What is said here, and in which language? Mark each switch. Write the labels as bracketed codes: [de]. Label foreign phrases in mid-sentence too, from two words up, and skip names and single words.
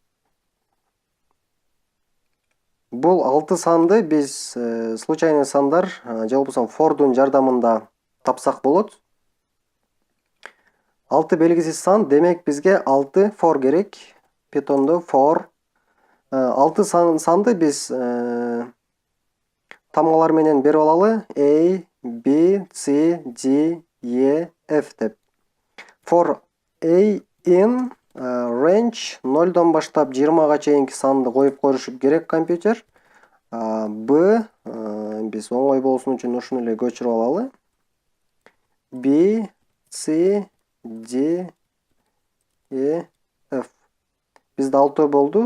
[ky] Бул 6 санды биз случайный сандар же болбосо forдун жардамында тапсак болот. 6 белгисиз сан, демек бизге 6 for керек. Python'da for. 6 санды биз тамгалар менен берип алалы. A, B, C, D, E, F деп. [en] For A in range [ky] 0-дон баштап 20-га чейинки санды коюп коюшу керек компьютер. B биз оңой болсун үчүн ушуну эле көчүрүп алалы. B, C, D, E, F. Бизде 6 болду.